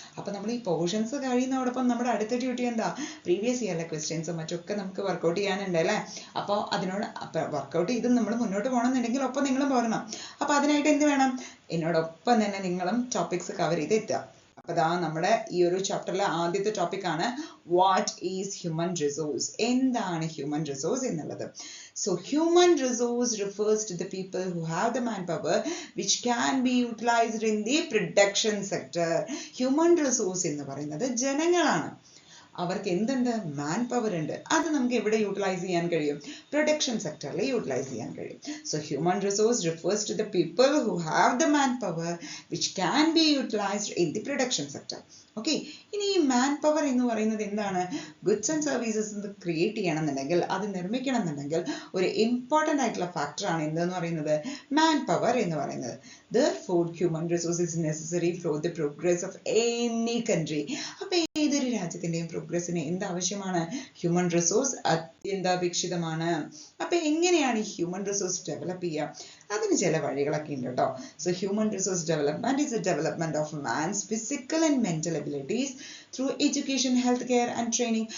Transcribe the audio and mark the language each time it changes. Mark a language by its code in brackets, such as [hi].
[ml] അപ്പോൾ നമ്മൾ ഈ പോർഷൻസ് കഴിയുന്നതോടൊപ്പം നമ്മുടെ അടുത്ത ഡ്യൂട്ടി എന്താ, പ്രീവിയസ് ഇയറിലെ ക്വസ്റ്റ്യൻസും മറ്റൊക്കെ നമുക്ക് വർക്കൗട്ട് ചെയ്യാനുണ്ട് അല്ലേ. അപ്പോൾ അതിനോട് വർക്കൗട്ട് ചെയ്ത് നമ്മൾ മുന്നോട്ട് പോകണമെന്നുണ്ടെങ്കിൽ ഒപ്പം നിങ്ങളും പോരണം. അപ്പൊ അതിനായിട്ട് എന്ത് വേണം, എന്നോടൊപ്പം തന്നെ നിങ്ങളും ടോപ്പിക്സ് കവർ ചെയ്ത് എത്തുക. അപ്പൊ ദാ നമ്മുടെ ഈ ഒരു ചാപ്റ്ററിലെ ആദ്യത്തെ ടോപ്പിക്കാണ് വാട്ട് ഈസ് ഹ്യൂമൻ റിസോഴ്സ്. എന്താണ് ഹ്യൂമൻ റിസോഴ്സ് എന്നുള്ളത്. [en] So human resource refers to the people who have the manpower which can be utilized in the production sector. [ml] Human resource എന്ന് പറയുന്നത് ജനങ്ങളാണ്. അവർക്ക് എന്തുണ്ട്, മാൻ പവർ ഉണ്ട്. അത് നമുക്ക് എവിടെ യൂട്ടിലൈസ് ചെയ്യാൻ കഴിയും, പ്രൊഡക്ഷൻ സെക്ടറിൽ യൂട്ടിലൈസ് ചെയ്യാൻ കഴിയും. [en] So human resource refers to the people who have the man power which can be utilised in the production sector. [ml] Okay, ഇനി ഈ മാൻ പവർ എന്ന് പറയുന്നത് എന്താണ്, ഗുഡ്സ് ആൻഡ് സർവീസസ് ക്രിയേറ്റ് ചെയ്യണമെന്നുണ്ടെങ്കിൽ, അത് നിർമ്മിക്കണം എന്നുണ്ടെങ്കിൽ ഒരു ഇമ്പോർട്ടൻ്റ് ആയിട്ടുള്ള ഫാക്ടറാണ് എന്തെന്ന് പറയുന്നത്, മാൻ പവർ എന്ന് പറയുന്നത്. [en] Therefore, human resource is necessary for the progress of any country. [ml] അപ്പോൾ ഏതൊരു രാജ്യത്തിൻ്റെയും പ്രോഗ്രസ്സിന് എന്താവശ്യമാണ്, ഹ്യൂമൻ റിസോഴ്സ് അത്യന്താപേക്ഷിതമാണ്. അപ്പോൾ എങ്ങനെയാണ് ഈ ഹ്യൂമൻ റിസോഴ്സ് ഡെവലപ്പ് ചെയ്യുക, അതിന് ചില വഴികളൊക്കെ ഉണ്ട് കേട്ടോ. [en] So human resource development is a development of man's physical and mental abilities through education, health care and training.